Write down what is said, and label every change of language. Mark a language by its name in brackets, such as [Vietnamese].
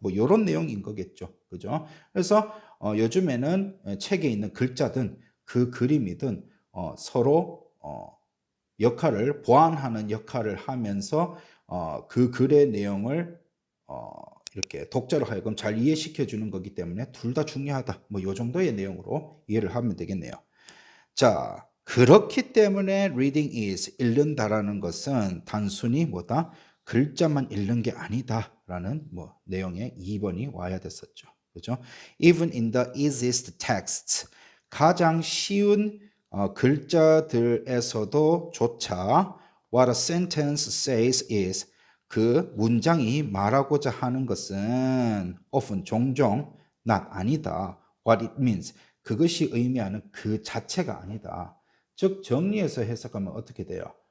[Korean] 뭐 이런 내용인 거겠죠. 그죠? 그래서 요즘에는 책에 있는 글자든 그 그림이든 서로 역할을 보완하는 역할을 하면서 그 글의 내용을 이렇게 독자로 하여금 잘 이해시켜 주는 거기 때문에 둘 다 중요하다. 뭐 요 정도의 내용으로 이해를 하면 되겠네요. 자, 그렇기 때문에 reading is 읽는다라는 것은 단순히 뭐다? 글자만 읽는 게 아니다라는 뭐 내용의 2번이 와야 됐었죠. 그죠? [English] Even in the easiest texts [Korean] 가장 쉬운 글자들에서도 조차 [English] what a sentence says is [Korean] 그 문장이 말하고자 하는 것은 often 종종 not 아니다. [English] what it means [Korean] 그것이 의미하는 그 자체가 아니다. 즉 정리해서 해석하면 어떻게 돼요?